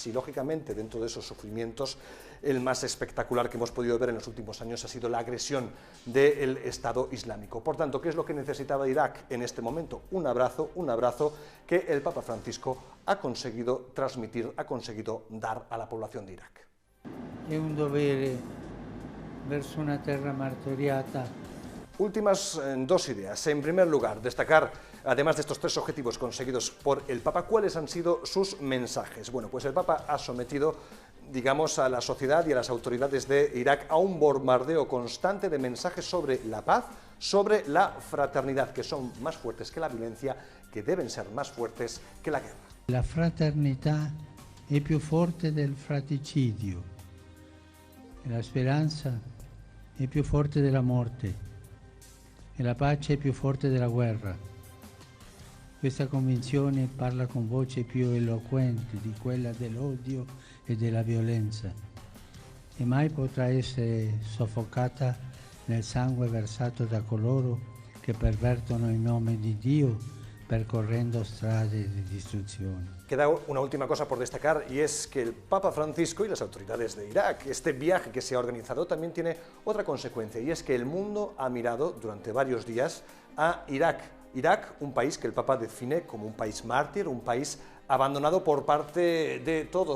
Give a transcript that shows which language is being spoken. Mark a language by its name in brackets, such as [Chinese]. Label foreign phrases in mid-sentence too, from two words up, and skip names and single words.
[Spanish] Y lógicamente, dentro de esos sufrimientos, el más espectacular que hemos podido ver en los últimos años ha sido la agresión del Estado Islámico. Por tanto, ¿qué es lo que necesitaba Irak en este momento? Un abrazo que el Papa Francisco ha conseguido transmitir, ha conseguido dar a la población de Irak. [Italian] È un dovere verso una terra martoriata [Spanish] Últimas dos ideas. En primer lugar, destacar, además de estos tres objetivos conseguidos por el Papa, cuáles han sido sus mensajes. Bueno, pues el Papa ha sometido, digamos, a la sociedad y a las autoridades de Irak a un bombardeo constante de mensajes sobre la paz, sobre la fraternidad, que son más fuertes que la violencia, que deben ser más fuertes que la guerra. [Italian] La fraternità è più forte del fratricidio, la speranza è più forte della morte. E la pace è più forte della guerra. Questa convinzione parla con voce più eloquente di quella dell'odio e della violenza, e mai potrà essere soffocata nel sangue versato da coloro che pervertono il nome di Dio percorrendo strade di distruzione. [Spanish] Queda una última cosa por destacar, y es que el Papa Francisco y las autoridades de Irak, este viaje que se ha organizado, también tiene otra consecuencia, y es que el mundo ha mirado durante varios días a Irak. Irak, un país que el Papa define como un país mártir, un país abandonado por parte de todos.